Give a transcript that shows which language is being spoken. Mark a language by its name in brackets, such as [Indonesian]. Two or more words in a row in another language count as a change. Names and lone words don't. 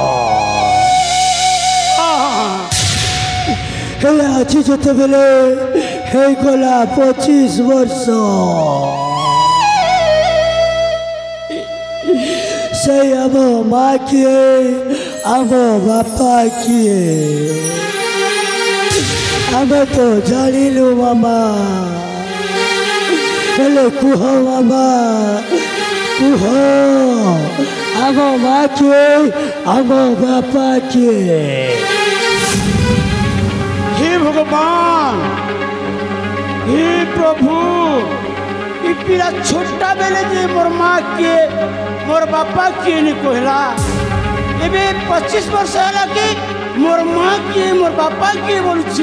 [Odia] ହେଲେ ଆଜି ଯେତେବେଳେ ହେଇଗଲା 25 ବର୍ଷ, ସେଇ ଆମ ମା କିଏ, ଆମ ବାପା କିଏ ଆମେ ତ ଜାଣିଲୁ ମାମା। ହେଲେ କୁହ ମାମା କୁହ, ଆମ ମା କିଏ, ଆମ ବାପା କିଏ? ହେ ଭଗବାନ ହେ ପ୍ରଭୁ ଇ ପିଲା ଛୋଟ ବେଳେ ଯେ ମୋର ମା କିଏ ମୋର ବାପା କିଏ ନି କହିଲା, ଏବେ 25 ବର୍ଷ ହେଲା କି ମୋର ମା କିଏ ମୋର ବାପା କିଏ ବୋଲୁଛି।